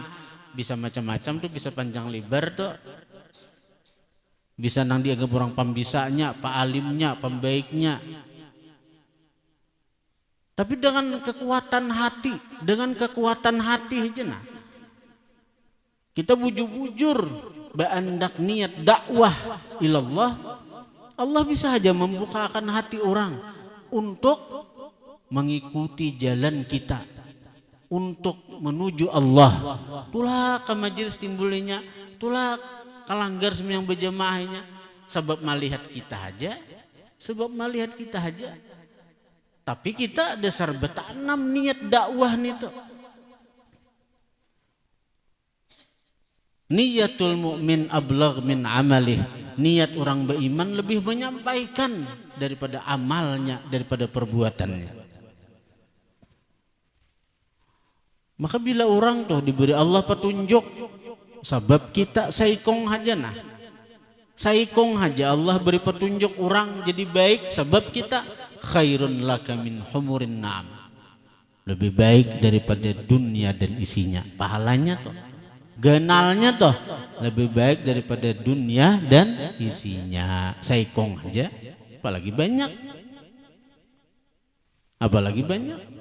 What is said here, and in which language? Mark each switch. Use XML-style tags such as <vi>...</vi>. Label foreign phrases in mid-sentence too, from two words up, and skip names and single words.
<bjn>Bisa macam-macam tuh, bisa panjang lebar tuh. Bisa nang dianggap orang pembisanya, pak alimnya, pembaiknya. Tapi dengan kekuatan hati aja nah. Kita bujur-bujur beandak niat dakwah ilallah,</bjn> <id>Allah bisa aja membukakan hati orang untuk mengikuti jalan kita, untuk menuju Allah.</id> <bjn>Tulah ke majelis timbulnya, tulah kalanggar semua yang berjamaahnya, sebab melihat kita aja. Tapi kita dasar bertanam niat dakwah nih tuh.</bjn> <ar>نية المؤمن أبلغ من عمله.</ar> <id>Niat orang beriman lebih menyampaikan daripada amalnya, daripada perbuatannya.</id> <bjn>Maka bila orang tuh diberi Allah petunjuk, sebab kita saikong haja nah. Saikong haja Allah beri petunjuk orang jadi baik, sebab kita</bjn> <ar>خير لك من حمر النعم.</ar> <id>Lebih baik daripada dunia dan isinya. Pahalanya tuh.</id> <bjn>Ganalnya toh lebih baik daripada dunia dan isinya. Saikong aja apalagi banyak.</bjn>